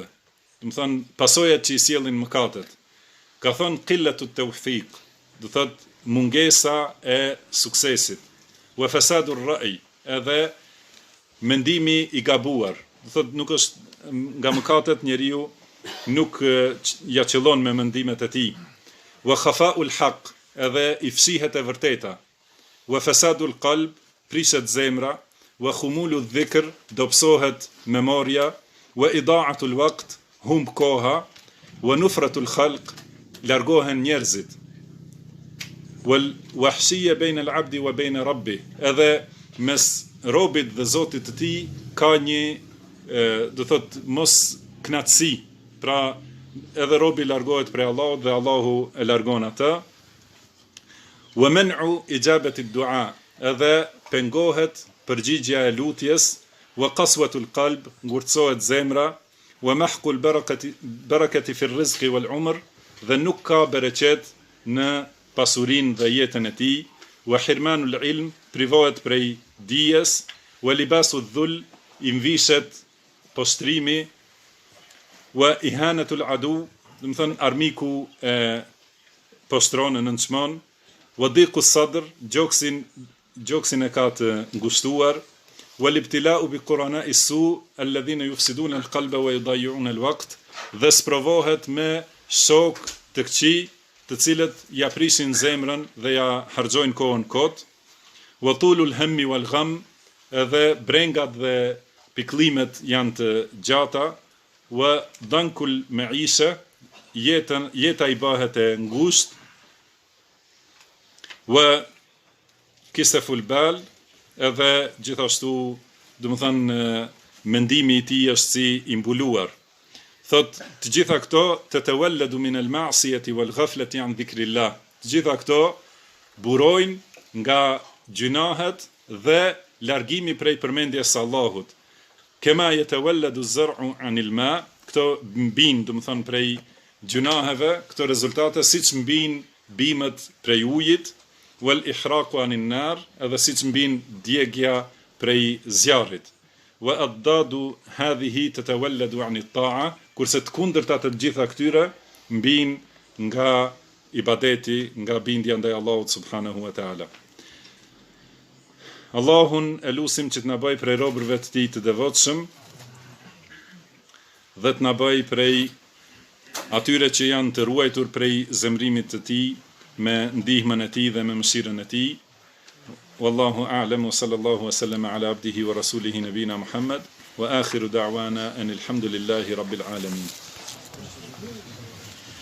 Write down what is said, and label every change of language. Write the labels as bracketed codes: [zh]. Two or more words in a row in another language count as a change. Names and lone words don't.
[sq] Do të thënë pasojat që i sjellin mëkatet. Ka thënë [ar] قلة التوفيق, [sq] do thotë mungesa e suksesit. [ar] وفساد الرأي, [sq] edhe mendimi i gabuar. Do thotë nuk është nga mëkatet njeriu nuk ja qëllon me mendimet e tij. [ar] وخفاء الحق, [sq] edhe i fshihet e vërteta. [ar] وفساد القلب, [sq] prishet zemra. [ar] وخمول الذكر, [sq] dobësohet memoria. [ar] وإضاعة الوقت, [sq] humb koha. [ar] ونفرة الخلق, [sq] largohen njerëzit. [ar] والوحشة بين العبد وبين ربه, [sq] edhe mes robit dhe Zotit të tij ka një do thot mos knatësi. Pra edhe robi largohet prej Allahut dhe Allahu e largon atë. [ar] ومنع إجابة الدعاء, [sq] edhe pengohet përgjigjja e lutjes. [ar] وقسوة القلب, [sq] ngurtësohet zemra. [ar] ومحق البركة في الرزق والعمر, [sq] dhe nuk ka bereqet në pasurinë dhe jetën e tij. [ar] وحرمان العلم, [sq] privohet prej dijes. [ar] ولباس الذل, [sq] i mvishet postrimi. [ar] وإهانة العدو, [sq] do të thënë armiku e postron e nënçmon. [ar] وضيق الصدر, [sq] gjoksin e ka të ngushtuar. [ar] والابتلاء بقرناء السوء الذين يفسدون القلب ويضيعون الوقت, [sq] dhe sprovohet me shok të këqij, të cilët ja prishin zemrën dhe ja harxojnë kohën kot. [ar] وطول الهم والغم, [sq] edhe brengat dhe piklimet janë të gjata. [ar] وضنك المعيشة, [sq] jeta i bëhet e ngushtë. [ar] وكسف البال, [sq] edhe gjithashtu do të thënë mendimi i tij është si i mbuluar. Thot të gjitha këto të [ar] تتولد من المعصية والغفلة عن ذكر الله. [sq] Të gjitha këto burojnë nga gjunahet dhe largimi prej përmendjes së Allahut. [ar] كما يتولد الزرع عن الماء, [sq] këto mbin, do të thënë prej gjunaheve, këto rezultate siç mbin bimët prej ujit, [ar] والإحراق عن النار, [sq] edhe siç mbin djegja prej zjarrit. [ar] وأضداد هذه تتولد عن الطاعة, [sq] kurse të kundërta të gjitha këtyre mbin nga ibadeti, nga bindja ndaj Allahut [ar] سبحانه وتعالى. [sq] Allahun e lusim që të na bëj prej robërve të tij të devotshëm dhe të na bëj prej atyre që janë të ruajtur prej zemrimit të tij me ndihmën e tij dhe me mëshirën e tij. [ar] والله أعلم وصلى الله وسلم على عبده ورسوله نبينا محمد وآخر دعوانا أن الحمد لله رب العالمين.